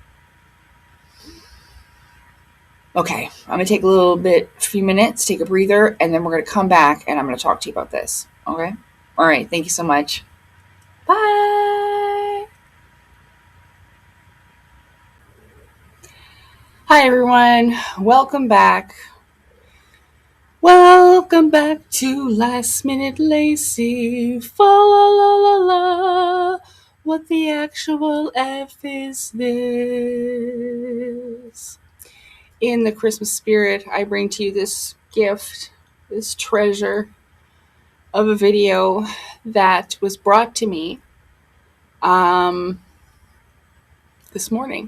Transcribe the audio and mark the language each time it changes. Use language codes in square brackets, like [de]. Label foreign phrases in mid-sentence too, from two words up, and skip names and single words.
[en] Okay, I'm going to take a few minutes, take a breather, and then we're going to come back and I'm going to talk to you about this. Okay? All right, thank you so much. Bye. Hi, everyone. Welcome back. Welcome back to Last Minute Lacy. Fa la la la la. What the actual F is this? In the Christmas spirit, I bring to you this gift, this treasure of a video that was brought to me this morning.